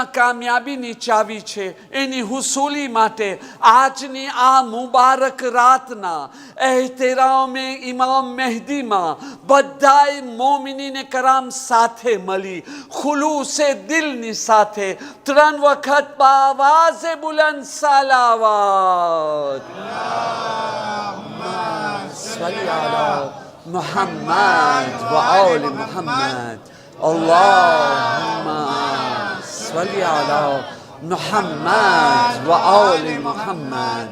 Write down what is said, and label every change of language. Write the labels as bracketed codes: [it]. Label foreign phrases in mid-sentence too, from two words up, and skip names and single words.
[gu] કામયાબીની ચાવી છે એની હુસૂલી માટે આજની આ મુબારક રાતના એહતરામે ઇમામ મહેદી માં બધાઈ મોમિનીને કરામ સાથે મળી ખુલૂસે દિલની સાથે 3 વખત બાઆવાઝે બુલંદ સલવાત [ar] صل على محمد وآل محمد. اللهم صل على محمد وآل محمد.